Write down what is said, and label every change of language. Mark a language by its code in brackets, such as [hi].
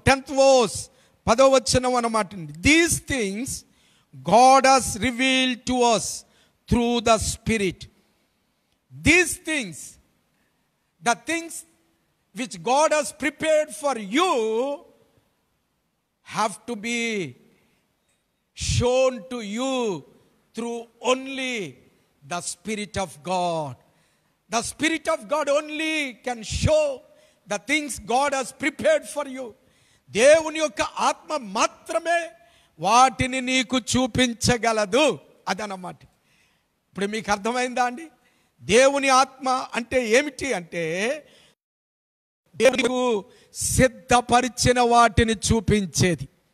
[en] 10th verse 10వ వచనం అన్నమాట. These things God has revealed to us through the Spirit. These things, the things which God has prepared for you, have to be shown to you through only the Spirit of God. The Spirit of God only can show the things God has prepared for you. [te] దేవుని యొక్క ఆత్మ మాత్రమే వాటిని నీకు చూపించగలదు. అదన్నమాట. ఇప్పుడు మీకు అర్థమైందా అండి? దేవుని ఆత్మ అంటే ఏమిటి అంటే దేవుడు సిద్ధపరిచిన వాటిని చూపించేది.